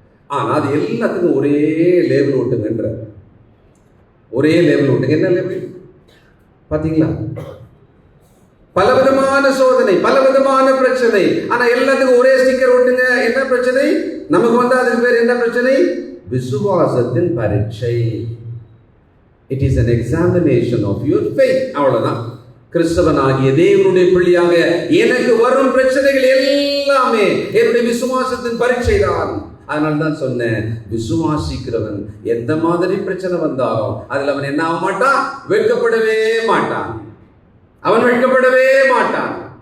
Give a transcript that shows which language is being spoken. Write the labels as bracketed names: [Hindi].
[Tamil] ஆனால் அது எல்லாத்துக்கும் ஒரே லேபிள் ஓட்டுங்கன்ற, ஒரே லேபிள் ஓட்டுங்க. என்ன லேபிள் பார்த்தீங்களா? பலவிதமான சோதனை, பலவிதமான பிரச்சனை, ஆனா எல்லாத்துக்கும் ஒரே ஸ்டிக்கர் ஓட்டுங்க. என்ன பிரச்சனை நமக்கு வந்தா அதுக்கு பேர் என்ன பிரச்சனை? விசுவாசத்தின் பரீட்சை. [English] It is an examination of your faith. [Tamil] அவ்வளவுதான். கிறிஸ்தவனாகிய தேவனுடைய பிள்ளையாக எனக்கு வரும் பிரச்சனைகள் எல்லாமே என்னுடைய விசுவாசத்தின் பரீட்சை தான். அதனால தான் சொன்னேன், விசுவாசிக்கிறவன் எந்த மாதிரி பிரச்சனை வந்தாலும் அதில் அவன் என்ன ஆக மாட்டான்? வெட்கப்படவே மாட்டான். அவன் வெட்கப்படவே மாட்டான்.